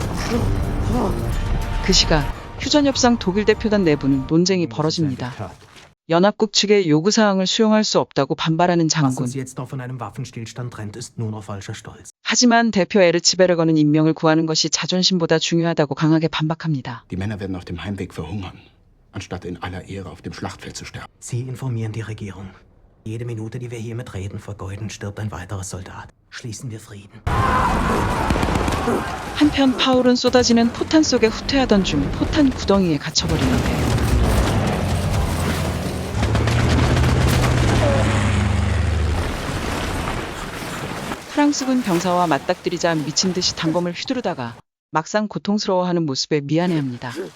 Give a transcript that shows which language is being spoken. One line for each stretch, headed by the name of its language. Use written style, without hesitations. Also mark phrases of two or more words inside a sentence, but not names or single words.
Korean: 그 시각 휴전협상 독일 대표단 내부는 논쟁이 벌어집니다. 연합국 측의 요구사항을 수용할 수 없다고 반발하는
German: Was
Korean: 장군.
German: uns jetzt noch von einem Waffenstillstand trennt, ist nur noch falscher Stolz.
Korean: 하지만 대표 에르치베르거는 인명을 구하는 것이 자존심보다 중요하다고 강하게 반박합니다.
German: Die Männer werden auf dem Heimweg verhungern, anstatt in aller Ehre auf dem Schlachtfeld zu sterben. Sie informieren die Regierung. Jede Minute, die wir hier mit Reden vergeuden, stirbt ein weiterer Soldat. Schließen wir Frieden.
Korean: 한편 파울은 쏟아지는 포탄 속에 후퇴하던 중 포탄 구덩이에 갇혀버리는데 프랑스군 병사와 맞닥뜨리자 미친 듯이 단검을 휘두르다가 막상 고통스러워하는 모습에 미안해합니다.